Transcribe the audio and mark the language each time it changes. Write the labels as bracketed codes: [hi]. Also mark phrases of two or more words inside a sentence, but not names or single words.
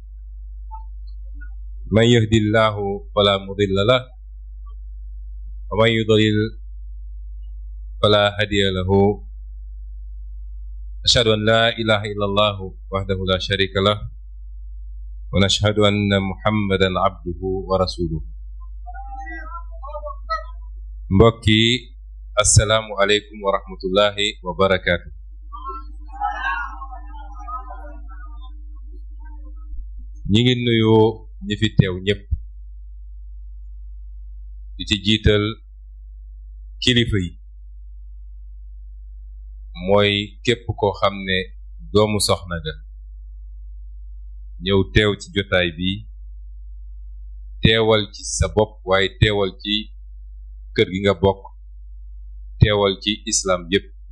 [ar] من يهدي الله فلا مضل له ومن يضلل فلا هادي له أشهد أن لا إله إلا الله وحده لا شريك له ونشهد أن محمدا عبده ورسوله. mbokki السلام عليكم ورحمة الله وبركاته. [wo] ñi ngi nuyu ñi fi teew ñépp di ci jiital kilifa yi mooy képp koo xam ne doomu soxna ga ñëw teew ci jotaay bi teewal ci sa bopp waaye teewal ci kër gi nga bokk teewal ci islam yépp